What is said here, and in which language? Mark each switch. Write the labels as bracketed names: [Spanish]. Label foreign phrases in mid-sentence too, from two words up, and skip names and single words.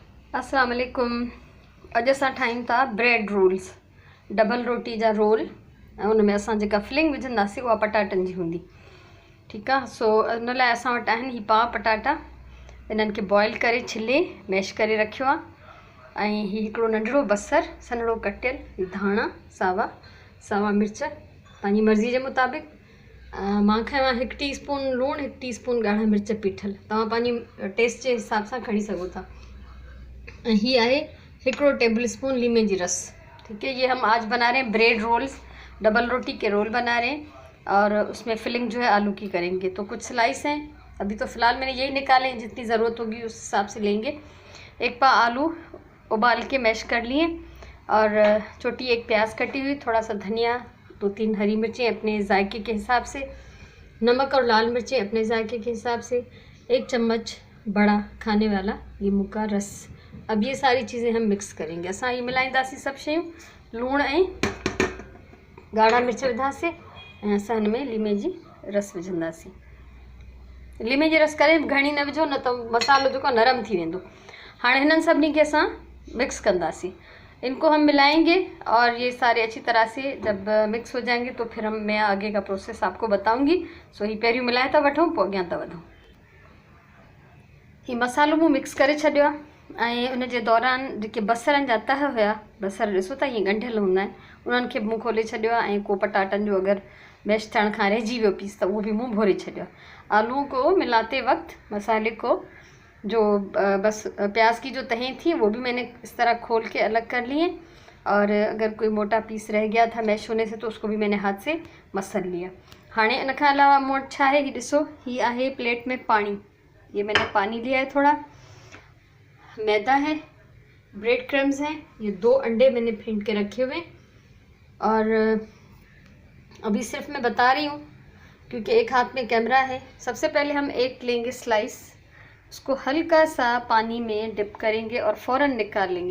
[Sindhi] अस्सलाम वालेकुम। अॼु असां ठाहियूं था [English] bread rolls, [Sindhi] डबल रोटी जा रोल। ऐं उन में असां जेका फिलिंग विझंदासीं उहा पटाटनि जी हूंदी। ठीकु आहे। सो उन लाइ असां वटि आहिनि ही पाव पटाटा। इन्हनि खे बॉइल करे छिले मैश करे रखियो आहे। ऐं हीउ हिकिड़ो नंढिड़ो बसरु सन्हड़ो कटियल, ही धाणा सावा मिर्च पंहिंजी मर्ज़ी जे मुताबिक़। मां खयो आहे 1 टीस्पून लूणु, 1 टीस्पून ॻाढ़ा मिर्च पीठल। तव्हां पंहिंजी टेस्ट जे हिसाब सां खणी सघो था। ही आहे 1 [English] table spoon [Sindhi] लीमे जी रस। [Hindi] ठीक है। ये हम आज बना रहे हैं [English] bread rolls, [Hindi] डबल रोटी के रोल बना रहे हैं और उसमें फिलिंग जो है आलू की करेंगे। तो कुछ स्लाइस हैं, अभी तो फ़िलहाल मैंने यही निकाले हैं, जितनी ज़रूरत होगी उस हिसाब से लेंगे। 1 पाव आलू उबाल के मैश कर लिए और छोटी 1 प्याज कटी हुई, थोड़ा सा धनिया, 2-3 हरी मिर्चें अपने जायके के हिसाब से, नमक और लाल मिर्चें अपने जायके के हिसाब से, 1 चम्मच बड़ा खाने वाला लीमू का रस। अब ये सारी चीज़ें हम मिक्स करेंगे। [Sindhi] असां ये मिलाईंदासीं सभु शयूं, लूणु ऐं ॻाढ़ा मिर्च विधासीं ऐं असां हिन में लीमे जी रस विझंदासीं। लीमे जी रस करे घणी न विझो, न त मसालो जेको नरम थी वेंदो। हाणे हिननि सभिनी खे असां मिक्स कंदासीं। [Hindi] इनको हम मिलाएंगे और ये सारे अच्छी तरह से जब मिक्स हो जाएंगे तो फिर मैं आगे का प्रोसेस आपको बताऊंगी। [Sindhi] सो ही पहिरियों मिलाए था वठूं, पोइ अॻियां था वधूं। ही मसालो मूं मिक्स करे छॾियो आहे ऐं उन जे दौरान जेके बसरनि जा तह हुया, बसर ॾिसो था ईअं ॻंढियल हूंदा आहिनि, उन्हनि खे मूं खोले छॾियो आहे ऐं को पटाटनि जो अगरि मैश थियण खां रहिजी वियो पीस त उहो बि मूं भोरे छॾियो आहे। [Hindi] आलू को मिलाते वक्त मसाले को जो बस प्याज की जो तहें थी वो भी मैंने इस तरह खोल के अलग कर लिए और अगर कोई मोटा पीस रह गया था मैश होने से तो उसको भी मैंने हाथ से मसल लिया। [Sindhi] हाणे इन खां अलावा मूं वटि छा आहे, ही ॾिसो, ही आहे प्लेट में पानी। [Hindi] ये मैंने पानी लिया है, थोड़ा मैदा है, [English] bread crumbs [Hindi] हैं, ये 2 अंडे मैंने फेंट के रखे हुए। और अभी सिर्फ मैं बता रही हूँ क्योंकि एक हाथ में कैमरा है। सबसे पहले हम एक लेंगे स्लाइस, उसको हल्का सा पानी में डिप करेंगे और फ़ौरन निकाल लेंगे।